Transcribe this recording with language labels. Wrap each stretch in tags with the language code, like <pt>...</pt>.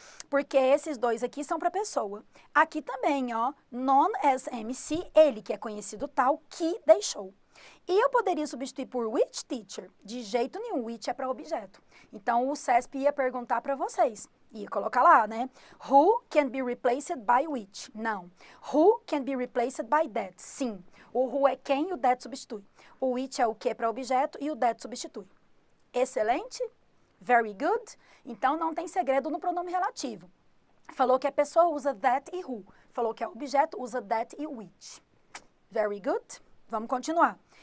<pt>Porque esses dois aqui são para pessoa. Aqui também, ó,</pt> <en>known as MC,</en> <pt>ele que é conhecido tal, que deixou. E eu poderia substituir por which, teacher? De jeito nenhum, which é para objeto. Então, o CESP ia perguntar para vocês. Ia colocar lá, né?</pt> <en>Who can be replaced by which? Não. Who can be replaced by that?</en> <pt>Sim. O who é quem e o that substitui. O which é o que para objeto e o that substitui. Excelente?</pt> <en>Very good?</en> <pt>Então, não tem segredo no pronome relativo. Falou que a pessoa usa that e who. Falou que é objeto usa that e which.</pt> <en>Very good?</en> <pt>Vamos continuar.</pt>